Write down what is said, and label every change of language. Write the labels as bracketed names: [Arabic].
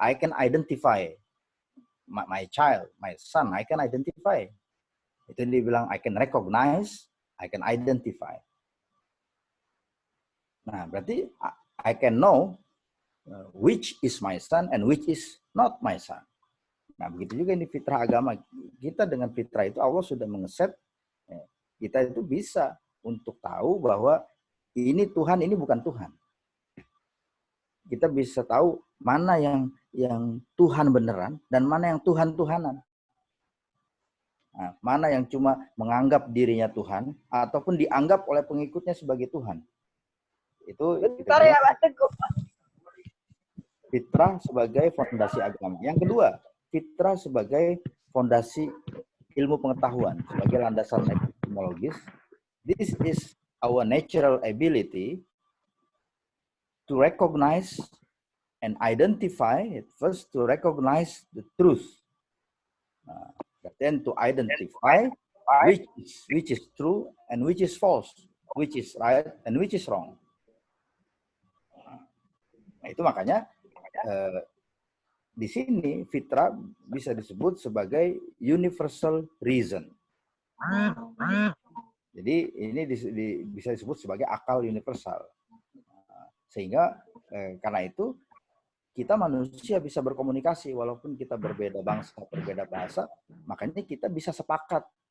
[English] I can identify my child, my son. I can identify. [Indonesian] Itu dia bilang [English] I can recognize, I can identify. [Indonesian] Nah, berarti [English] I can know which is my son and which is not my son. [Indonesian] Nah, begitu juga ini fitrah agama. Kita dengan fitrah itu Allah sudah mengeset kita itu bisa untuk tahu bahwa ini Tuhan, ini bukan Tuhan. Kita bisa tahu mana yang Tuhan beneran dan mana yang Tuhan-Tuhanan. Nah, mana yang cuma menganggap dirinya Tuhan ataupun dianggap oleh pengikutnya sebagai Tuhan. Itu bentar ya, Pak Teguh. Fitrah sebagai fondasi agama. Yang kedua, fitrah sebagai fondasi ilmu pengetahuan, sebagai landasan epistemologis. [English] This is our natural ability to recognize and identify, first to recognize the truth, then to identify which is true and which is false, which is right and which is wrong. [Indonesian] Nah, itu makanya di sini fitrah bisa disebut sebagai universal reason. Jadi ini bisa disebut sebagai akal universal. Sehingga karena itu kita manusia bisa berkomunikasi walaupun kita berbeda bangsa, berbeda bahasa, makanya kita bisa sepakat.